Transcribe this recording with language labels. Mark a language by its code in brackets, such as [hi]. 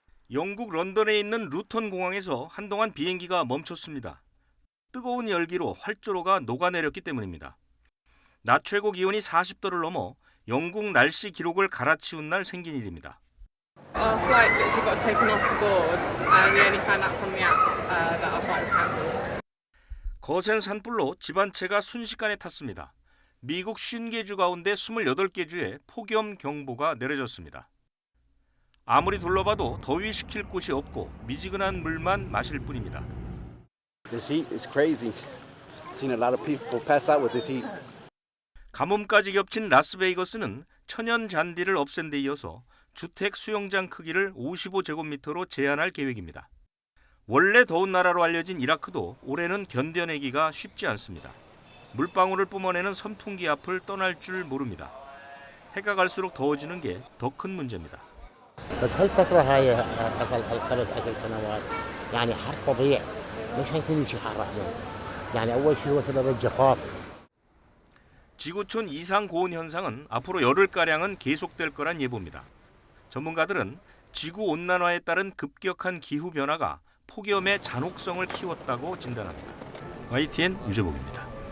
[ko] 영국 런던에 있는 루턴 공항에서 한동안 비행기가 멈췄습니다. 뜨거운 열기로 활주로가 녹아내렸기 때문입니다. 낮 최고 기온이 40도를 넘어 영국 날씨 기록을 갈아치운 날 생긴 일입니다. [en] Our flight literally got taken off the board and we only found out from the app that our flight was cancelled. [ko] 거센 산불로 집 한 채가 순식간에 탔습니다. 미국 50개 주 가운데 28개 주에 폭염 경보가 내려졌습니다. 아무리 둘러봐도 더위 식힐 곳이 없고 미지근한 물만 마실 뿐입니다. [en] This heat is crazy. Seen a lot of people pass out with this heat. [ko] 가뭄까지 겹친 라스베이거스는 천연 잔디를 없앤 데 이어서 주택 수영장 크기를 55제곱미터로 제한할 계획입니다. 원래 더운 나라로 알려진 이라크도 올해는 견뎌내기가 쉽지 않습니다. 물방울을 뿜어내는 선풍기 앞을 떠날 줄 모릅니다. 해가 갈수록 더워지는 게 더 큰 문제입니다. [ar] بس هالفترة هاي قبل 5 سنوات يعني حر طبيعي مش هيكون شيء حار عليهم يعني أول شيء هو سبب الجفاف. [ko] 지구촌 이상 고온 현상은 앞으로 열흘가량은 계속될 거란 예보입니다. 전문가들은 지구 온난화에 따른 급격한 기후 변화가 폭염의 잔혹성을 키웠다고 진단합니다. YTN 유재복입니다.